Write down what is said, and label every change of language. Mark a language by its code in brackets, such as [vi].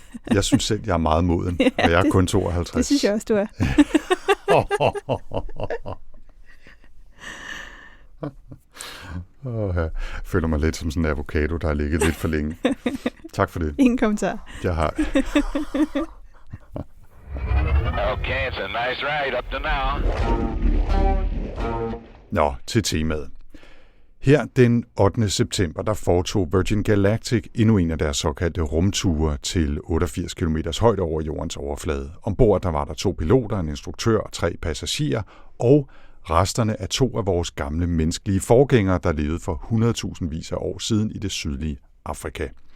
[da] Jeg synes selv, jeg er meget moden, og jeg er kun 52. Det synes jeg også, du er. Jeg føler mig lidt som sådan en avocado, der har ligget lidt for længe. Tak for det. Ingen kommentar. Jeg har. [en] Okay, it's a nice ride up to now. [da] Nå, til temaet. Her den 8. september, der foretog Virgin Galactic endnu en af deres såkaldte rumture til 88 km højde over jordens overflade. Ombord der var der 2 piloter, en instruktør og 3 passagerer, og resterne af 2 af vores gamle menneskelige forgængere, der levede for 100.000 vis af år siden i det sydlige Afrika.